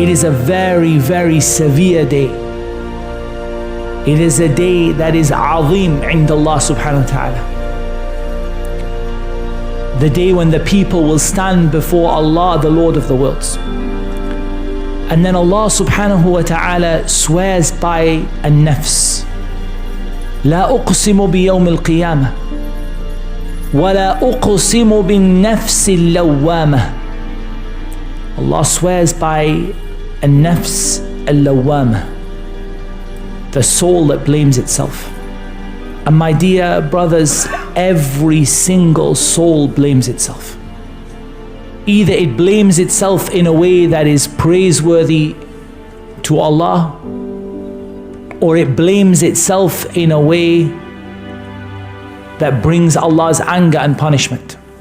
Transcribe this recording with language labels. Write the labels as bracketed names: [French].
[English] It is a very, very severe day. It is a day that is azim عند Allah Subhanahu wa Ta'ala. The day when the people will stand before Allah, the Lord of the worlds. And then Allah Subhanahu wa Ta'ala swears by a nafs. [Arabic] لا أقسم بيوم القيامة ولا أقسم بالنفس اللوامة. [English] Allah swears by a nafs al-lawamah, the soul that blames itself. And my dear brothers, every single soul blames itself. Either it blames itself in a way that is praiseworthy to Allah, or it blames itself in a way that brings Allah's anger and punishment.